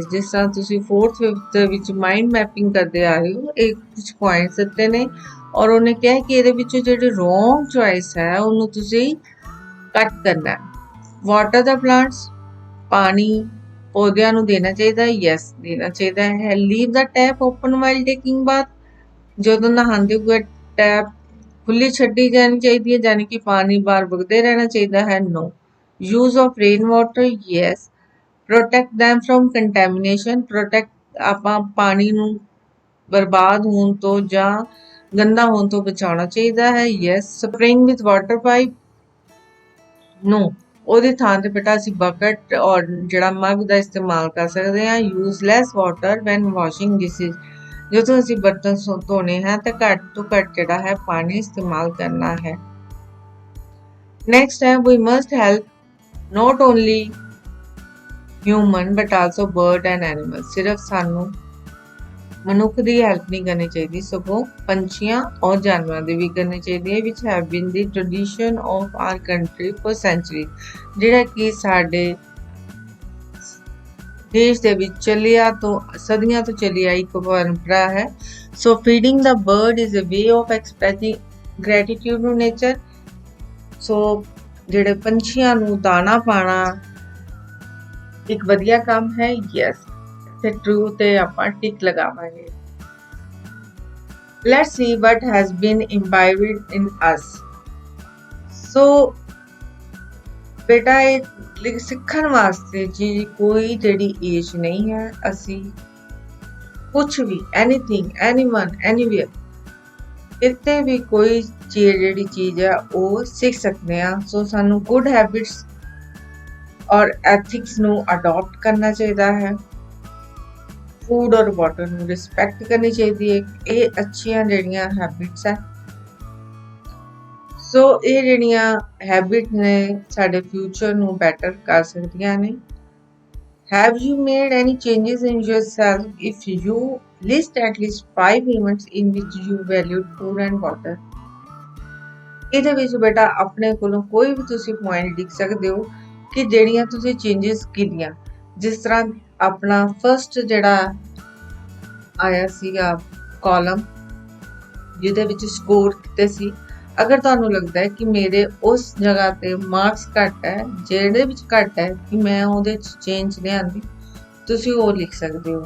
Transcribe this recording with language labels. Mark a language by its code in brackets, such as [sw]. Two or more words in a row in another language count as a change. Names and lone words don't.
[pa] ਜਿਸ ਤਰ੍ਹਾਂ ਤੁਸੀਂ 4th 5th ਦੇ ਵਿੱਚ ਮਾਈਂਡ ਮੈਪਿੰਗ ਕਰਦੇ ਆ ਰਹੇ ਹੋ, ਇਹ ਕੁਝ ਪੁਆਇੰਟਸ ਦਿੱਤੇ ਨੇ ਔਰ ਉਹਨੇ ਕਿਹਾ ਕਿ ਇਹਦੇ ਵਿੱਚੋਂ ਜਿਹੜੀ ਰੋਂਗ ਚੋਇਸ ਹੈ ਉਹਨੂੰ ਤੁਸੀਂ ਕੱਟ ਕਰਨਾ ਹੈ। [en] water the plants, [pa] ਪਾਣੀ ਪੌਦਿਆਂ ਨੂੰ ਦੇਣਾ ਚਾਹੀਦਾ ਹੈ, ਯੈਸ ਦੇਣਾ ਚਾਹੀਦਾ ਹੈ। [en] leave the tap open while taking bath, [pa] ਜਦੋਂ ਨਹਾਉਂਦੇ ਹੋਏ ਟੈਪ ਖੁੱਲੀ ਛੱਡੀ ਜਾਣੀ ਚਾਹੀਦੀ ਹੈ, ਯਾਨੀ ਕਿ ਪਾਣੀ ਬਾਹਰ ਵਗਦੇ ਰਹਿਣਾ ਚਾਹੀਦਾ ਹੈ, ਨੋ। [en] use of rainwater, yes. protect them from contamination, protect [pa] ਆਪਾਂ ਪਾਣੀ ਨੂੰ ਬਰਬਾਦ ਹੋਣ ਤੋਂ ਜਾਂ ਗੰਦਾ ਹੋਣ ਤੋਂ ਬਚਾਉਣਾ ਚਾਹੀਦਾ ਹੈ, [en] yes. spraying with water pipe, no. [pa] ਉਹਦੀ ਥਾਂ ਤੇ ਬੇਟਾ ਅਸੀਂ ਬਕਟ ਔਰ ਜਿਹੜਾ ਮੱਗ ਦਾ ਇਸਤੇਮਾਲ ਕਰ ਸਕਦੇ ਹਾਂ। [en] use less water when washing dishes, [pa] ਜਦੋਂ ਅਸੀਂ ਬਰਤਨ ਧੋਣੇ ਹੈ ਤਾਂ ਘੱਟ ਤੋਂ ਘੱਟ ਜਿਹੜਾ ਹੈ ਪਾਣੀ ਇਸਤੇਮਾਲ ਕਰਨਾ ਹੈ। [en] next ਹੈ we must help not only human but also bird and animal। [pa] ਸਿਰਫ ਸਾਨੂੰ ਮਨੁੱਖ ਦੀ ਹੈਲਪ ਨਹੀਂ ਕਰਨੀ ਚਾਹੀਦੀ, ਸਗੋਂ ਪੰਛੀਆਂ ਔਰ ਜਾਨਵਰਾਂ ਦੀ ਵੀ ਕਰਨੀ ਚਾਹੀਦੀ ਹੈ। [en] which have been the tradition of our country for centuries, [pa] ਜਿਹੜਾ ਕਿ ਸਾਡੇ ਦੇਸ਼ ਦੇ ਵਿੱਚ ਚੱਲਿਆ ਤੋਂ ਸਦੀਆਂ ਤੋਂ ਚੱਲੀ ਆਈ ਇੱਕ ਪਰੰਪਰਾ ਹੈ। [en] so feeding the bird is a way of expressing gratitude to nature। [pa] so ਜਿਹੜੇ ਪੰਛੀਆਂ ਨੂੰ ਦਾਣਾ ਪਾਣਾ ਇੱਕ ਵਧੀਆ ਕੰਮ ਹੈ, ਯੈਸ। ਤੇ ਟਰੂ ਤੇ ਆਪਾਂ ਟਿਕ ਲਗਾਵਾਂਗੇ। [en] let's see what has been imbibed in us। [pa] ਸੋ ਬੇਟਾ ਇਹ ਸਿੱਖਣ ਵਾਸਤੇ ਜੀ ਕੋਈ ਜਿਹੜੀ ਏਜ ਨਹੀਂ ਹੈ। ਅਸੀਂ ਕੁਛ ਵੀ [en] anything anyone anywhere [pa] ਕਿਤੇ ਵੀ ਕੋਈ ਜਿਹੜੀ ਚੀਜ਼ ਹੈ ਉਹ ਸਿੱਖ ਸਕਦੇ ਹਾਂ। ਸੋ ਸਾਨੂੰ [en] good habits [pa] ਔਰ ਐਥਿਕਸ ਨੂੰ ਅਡਾਪਟ ਕਰਨਾ ਚਾਹੀਦਾ ਹੈ। ਫੂਡ ਔਰ ਵਾਟਰ ਨੂੰ ਰਿਸਪੈਕਟ ਕਰਨੀ ਚਾਹੀਦੀ ਹੈ। ਇਹ ਅੱਛੀਆਂ ਜਿਹੜੀਆਂ ਹੈਬਿਟਸ ਹੈ। ਸੋ ਇਹ ਜਿਹੜੀਆਂ ਹੈਬਿਟ ਨੇ ਸਾਡੇ ਫਿਊਚਰ ਨੂੰ ਬੈਟਰ ਕਰ ਸਕਦੀਆਂ ਨੇ। [en] Have you made any changes in yourself if you list at least 5 events in which you valued food and water? [pa] ਇਹਦੇ ਵਿੱਚ ਬੇਟਾ ਆਪਣੇ ਕੋਲੋਂ ਕੋਈ ਵੀ ਤੁਸੀਂ ਪੁਆਇੰਟ ਲਿਖ ਸਕਦੇ ਹੋ ਕਿ ਜਿਹੜੀਆਂ ਤੁਸੀਂ ਚੇਂਜਸ ਕੀਤੀਆਂ। ਜਿਸ ਤਰ੍ਹਾਂ ਆਪਣਾ ਫਸਟ ਜਿਹੜਾ ਆਇਆ ਸੀਗਾ ਕਾਲਮ ਜਿਹਦੇ ਵਿੱਚ ਸਕੋਰ ਕੀਤੇ ਸੀ, ਅਗਰ ਤੁਹਾਨੂੰ ਲੱਗਦਾ ਹੈ ਕਿ ਮੇਰੇ ਉਸ ਜਗ੍ਹਾ ਤੇ ਮਾਰਕਸ ਘੱਟ ਹੈ, ਜਿਹੜੇ ਵਿੱਚ ਘੱਟ ਹੈ ਕਿ ਮੈਂ ਉਹਦੇ 'ਚ ਚੇਂਜ ਲਿਆਂਦੀ, ਤੁਸੀਂ ਉਹ ਲਿਖ ਸਕਦੇ ਹੋ।